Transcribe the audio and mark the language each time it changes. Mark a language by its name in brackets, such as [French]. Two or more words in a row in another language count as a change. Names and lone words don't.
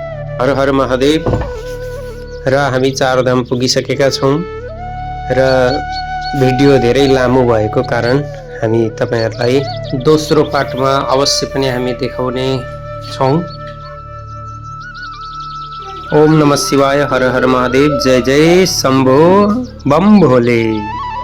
[Sanskrit] हर हर महादेव। [Nepali] र हामी चारधाम पुगिसकेका छौँ र भिडियो धेरै लामो भएको कारण हामी तपाईहरुलाई दोस्रो पार्टमा अवश्य पनि हामी देखाउने छौँ। [Sanskrit] ओम नमः शिवाय। हर हर महादेव। [Hindi] जय जय शम्भो बम भोले।